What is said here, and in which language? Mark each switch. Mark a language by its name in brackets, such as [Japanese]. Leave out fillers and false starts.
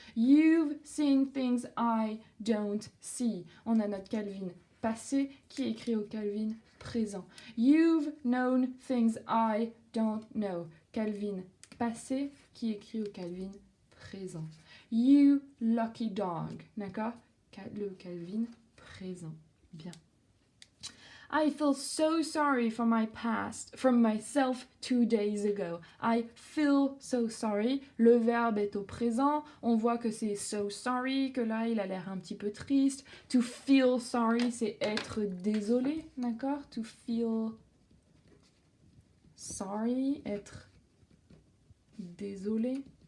[English] You've seen things I don't see. [French] On a notre Calvin passé qui écrit au Calvin présent. [English] You've known things I don't know. [French] Calvin passé qui écrit au Calvin [English] présent. You lucky dog, [French] d'accord? Le Calvin présent. Bien. [English] I feel so sorry for my past, from myself 2 days ago. I feel so sorry. [French] Le verbe est au présent. On voit que c'est so sorry, que là, il a l'air un petit peu triste. [English] To feel sorry, [French] c'est être désolé, d'accord? [English] To feel sorry, [French] être désolé.